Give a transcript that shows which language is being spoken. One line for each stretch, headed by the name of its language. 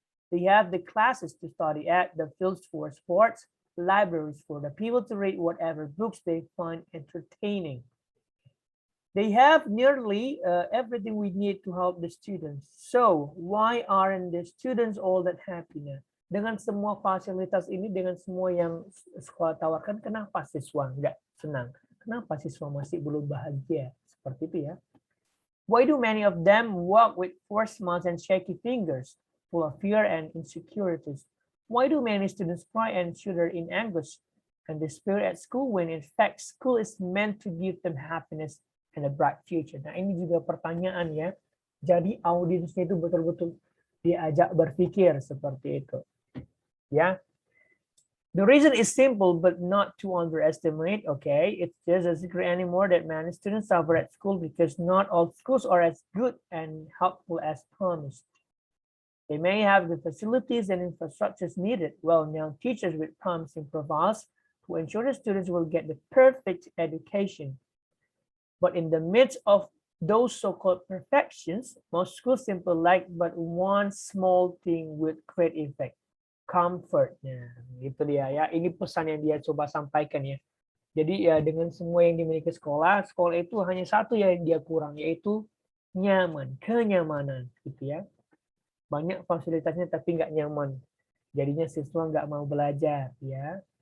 English: They have the classes to study at, the fields for sports, libraries for the people to read whatever books they find entertaining. They have nearly everything we need to help the students. So why aren't the students all that happy now?
Indonesian: Dengan semua fasilitas ini, dengan semua yang sekolah tawarkan, kenapa siswa nggak senang? Kenapa siswa masih belum bahagia? Seperti itu ya.
English: Why do many of them walk with forced smiles and shaky fingers, full of fear and insecurities? Why do many students cry and shudder in anguish and despair at school when in fact school is meant to give them happiness and a bright future?
Indonesian: Nah, ini juga pertanyaan ya. Jadi audiensnya itu betul-betul diajak berpikir seperti itu. Ya.
English: The reason is simple but not to underestimate, okay? It's just a secret anymore that many students suffer at school because not all schools are as good and helpful as promised. They may have the facilities and infrastructures needed, well-known teachers with promising profiles to ensure the students will get the perfect education. But in the midst of those so-called perfections, most schools simply lack but one small thing with great effect, comfort.
Indonesian: Nah, itu dia ya. Ini pesan yang dia coba sampaikan ya. Jadi ya dengan semua yang dimiliki sekolah itu hanya satu yang dia kurang, yaitu nyaman, kenyamanan gitu ya. Banyak fasilitasnya tapi nggak nyaman. Jadinya siswa nggak mau belajar ya.